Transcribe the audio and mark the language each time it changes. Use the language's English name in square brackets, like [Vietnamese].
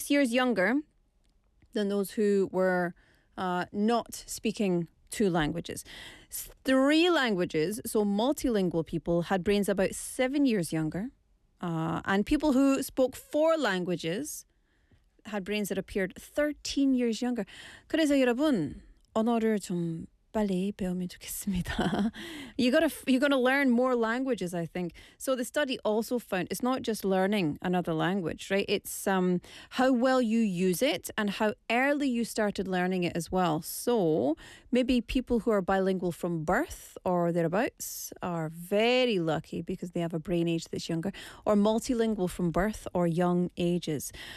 [English] 6 years younger than those who were not speaking two languages. Three languages, so multilingual people, had brains about 7 years younger. And people who spoke four languages had brains that appeared 13 years younger. [Korean] 그래서 여러분, 언어를 좀 빨리 배우면 좋겠습니다. [English] You're gonna learn more languages, I think. So the study also found it's not just learning another language, right? It's how well you use it and how early you started learning it as well. So maybe people who are bilingual from birth or thereabouts are very lucky because they have a brain age that's younger, or multilingual from birth or young ages.